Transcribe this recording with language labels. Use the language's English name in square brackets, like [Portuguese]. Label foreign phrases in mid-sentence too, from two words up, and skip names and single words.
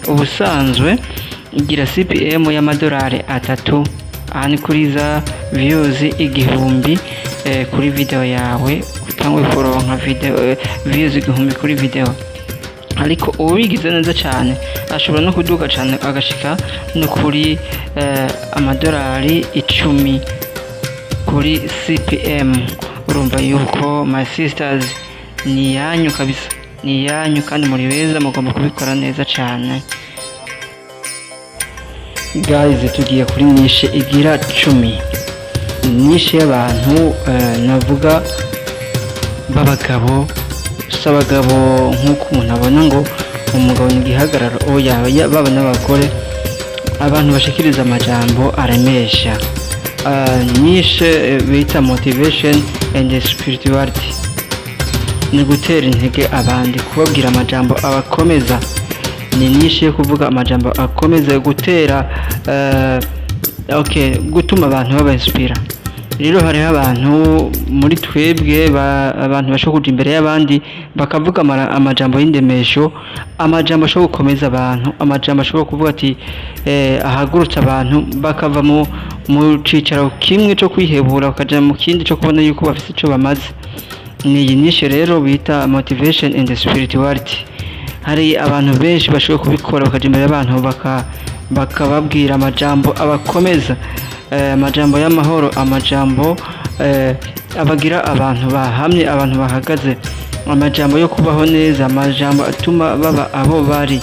[Rundi] Ubusanzwe igira CPM y'amadolari 3, ani kuri za views 1000 kuri video yawe, utangwe kuronka video views 1000 kuri video. Ariko ubigize neza cyane ashobora no kuduka cyane agashika no kuri amadolari 10 kuri CPM. Urumva yuko [English] my sisters [Rundi] ni yanyu kabisa, ni yanyu, kandi muri beza mugomba kubikora neza cyane. Guys, tugiye kuri nishe igira 10, nishe y'abantu navuga babagabo, sabagabo nkuko umuntu abona ngo umugabo ni gihagararo, oya baba n'abagore, abantu bashikiriza amajambo aremesha, nishe bita [English] motivation and spirituality, [Rundi] ni gutera intege abandi, kubabwira amajambo abakomeza. Ni nishe yo kuvuga amajambo akomeza, gutera gutuma abantu baba inspira. Rero hari abantu muri twebwe abantu bashobora kuja imbere y'abandi bakavuga amajambo y'indemesho, amajambo ashobora gukomeza abantu, amajambo ashobora kuvuga ati ahagurutsa abantu bakava mu cicaro kimwe cyo kwihebura bakaja mu kindi cyo kubona yuko bafite ico bamaze. Ni nishe rero bita [English] motivation and spirituality. [Rundi] Hari abantu benshi bashobora kubikora bakaja imbere y'abantu bakababwira amajambo abakomeza, amajambo y'amahoro, amajambo abagira abantu bahamye, abantu bahagaze, amajambo yo kubaho neza, amajambo atuma baba abo bari.